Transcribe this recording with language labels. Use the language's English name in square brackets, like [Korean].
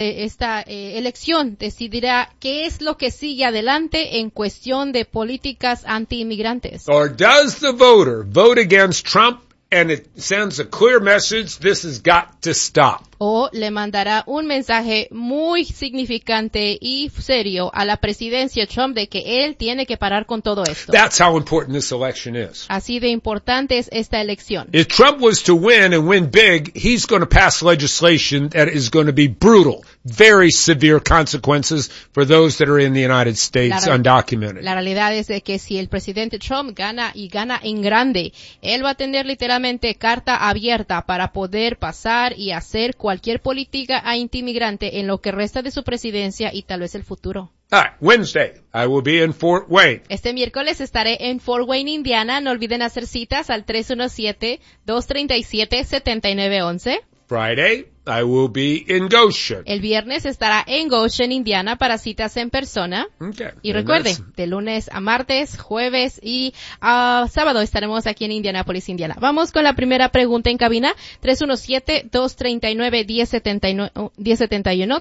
[Spanish] Esta elección decidirá qué es lo que sigue adelante en cuestión de políticas anti-inmigrantes. [English] Or does the voter vote against Trump and it sends a clear message, this has got to stop? [Spanish] O le mandará un mensaje muy significante y serio a la presidencia Trump de que él tiene que parar con todo esto. [English] That's how important this election is. [Spanish] Así de importante es esta elección. [English] If Trump was to win and win big, he's going to pass legislation that is going to be brutal, very severe consequences for those that are in the United States undocumented. [Spanish] La realidad es de que si el presidente Trump gana y gana en grande, él va a tener literalmente carta abierta para poder pasar y hacer cualquier política a inmigrante en lo que resta de su presidencia y tal vez el futuro. [English] Hi, Wednesday, I will be in Fort Wayne. [Spanish] Este miércoles estaré en Fort Wayne, Indiana. No olviden hacer citas al 317-237-7911. [English] Friday, I will be in Goshen. [Spanish] El viernes estará en Goshen, Indiana, para citas en persona. Okay. Y recuerde, de lunes a martes, jueves y sábado estaremos aquí en Indianapolis, Indiana. Vamos con la primera pregunta en cabina. 317-239-1071.